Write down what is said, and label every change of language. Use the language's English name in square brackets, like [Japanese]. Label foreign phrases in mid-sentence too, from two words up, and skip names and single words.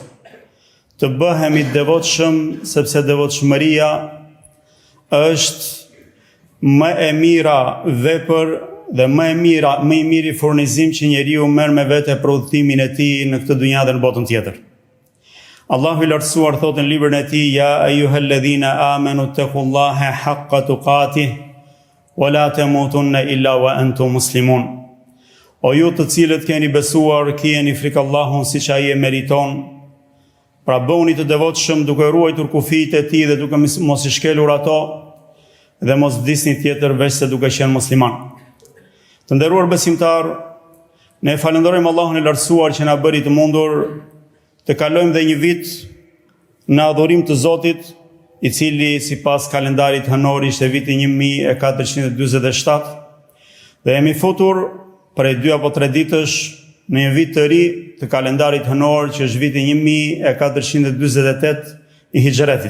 [Albanian] Të bëhemi devotshëm, sepse devotshmëria është më e mira vepër dhe më I miri furnizim që njeriu merr me vete për udhëtimin e tij në këtë dynjë dhe në botën tjetër. Allahu I lartësuar thotë në librin e Tij: [Arabic] يا أيها الذين آمنوا اتقوا الله حق تقاته ولا تموتن إلا وأنتم مسلمون. [Albanian] O ju të cilët keni besuar, keni frikë Allahun siç ai e meriton. Pra bëuni të devotshëm duke ruajtur kufijtë e Tij dhe duke mos I shkelur ato dhe mos vdisni tjetër veç se duke qenë musliman. Të nderuar besimtar, ne falenderojmë Allahun e lartësuar që na bëri të mundur të kalojmë dhe një vit në adhurim të Zotit, I cili sipas kalendarit hënor ishte viti 1447, dhe jemi futur prej 2 apo 3 ditësh në një vit të ri të kalendarit hënor që është viti 1448 I Hijretit.